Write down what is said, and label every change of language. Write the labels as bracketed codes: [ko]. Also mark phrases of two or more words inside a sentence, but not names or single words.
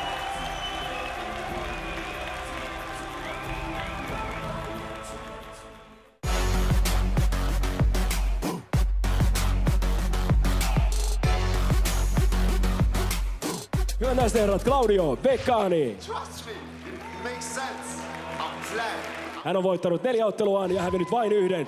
[fi] Hyvät naiset ja herrat, Claudio Beccani. [en] Trust me, it makes sense. I'm glad. [fi] Hän on voittanut 4 otteluaan ja hävinnyt vain 1.